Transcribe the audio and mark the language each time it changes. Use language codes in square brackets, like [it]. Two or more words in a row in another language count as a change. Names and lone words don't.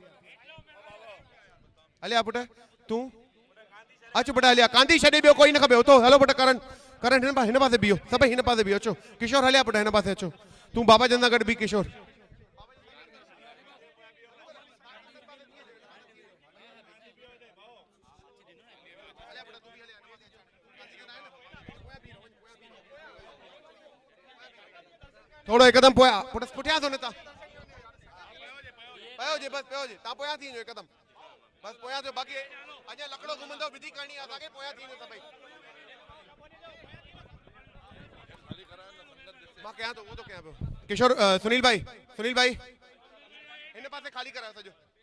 [sd] हलिया पुट तूं अच पुट हलिया कांदी छॾे ॿियो कोई न खपे उतो हलो पुट करण हिन पासे बीहो सभई हिन पासे बीहो अचो किशोर हलिया पुट हिन पासे अचो तूं बाबा जन सां गॾु बि किशोर थोड़ो एकदम पोया पुठियां थो न तव्हां पयो जे बस पयो जे तव्हां पोयां थी वञो एकदम बस पोयां थियो बाक़ी अञा लकड़ो घुमंदो विधि करणी आहे असांखे पोयां थी वञो सभई मां कयां थो उहो थो कयां पियो किशोर सुनील भाई हिन पासे खाली करायो सॼो